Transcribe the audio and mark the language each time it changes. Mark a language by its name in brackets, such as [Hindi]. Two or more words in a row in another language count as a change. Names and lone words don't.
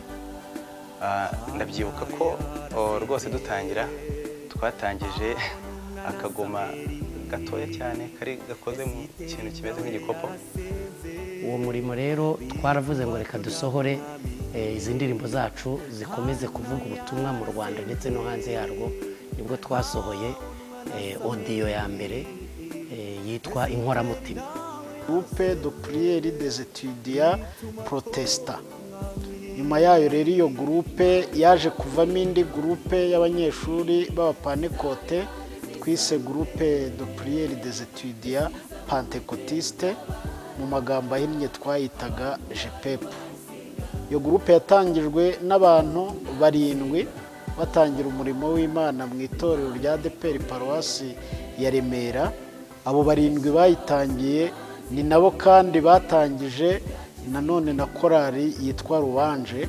[Kinyarwanda] Ndabyibuka ko rwose dutangira twatangije akagoma gatoya cyane kari gakoze mu kintu kimeze nk'igikopo. Uwo murimo rero twaravuze ngo reka dusohore izi ndirimbo zacu zikomeze kuvuga ubutumwa mu Rwanda ndetse no hanze yarwo. Nibwo twasohoye audio ya mbere yitwa Inkoramutima. [French] Groupe de prière des étudiants protestants. [Kinyarwanda] Nyuma yayo rero iyo groupe yaje kuvamo indi groupe y'abanyeshuri b'abapanekote twise [French] Groupe de prière des étudiants pentecôtistes, [Kinyarwanda] mu magambo ahinnye twayitaga GPEP. Iyo groupe yatangijwe n'abantu 7 batangira umurimo w'Imana mu itorero rya ADEPR Paruwasi ya Remera. Abo 7 bayitangiye ni nabo kandi batangije nanone na korali yitwa Louange.